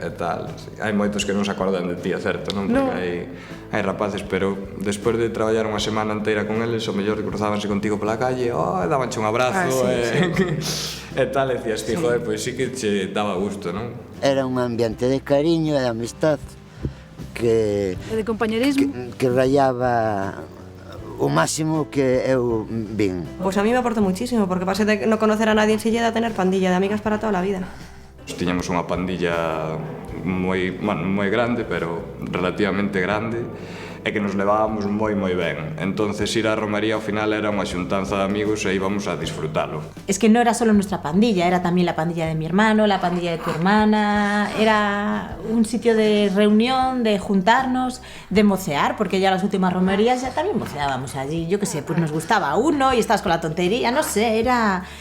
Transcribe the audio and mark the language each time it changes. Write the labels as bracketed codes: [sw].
[gl] E tal, hai moitos que non se acordan de ti, é certo, non? Porque hai rapaces, pero despois de traballar unha semana inteira con eles, o mellor cruzábanse contigo pola calle, dabanche un abrazo, e tal, e decías, joder, pois sí que che daba gusto, non? Era un ambiente de cariño e de amistad que... E de compañerismo. Que rayaba o máximo que eu vin. [es] Pues a mí me aportó muchísimo, porque pasé de no conocer a nadie en Silleda a tener pandilla de amigas para toda la vida. [gl] Tiñamos unha pandilla moi grande, pero relativamente grande, e que nos levábamos moi ben. Entonces ir á romería ao final era unha xuntanza de amigos e íbamos a disfrutalo. [es] Es que no era solo nuestra pandilla, era también la pandilla de mi hermano, la pandilla de tu hermana, era un sitio de reunión, de juntarnos, de mocear, porque ya las últimas romerías ya también moceábamos allí, yo qué sé, pues nos gustaba uno y estabas con la tontería, no sé, era...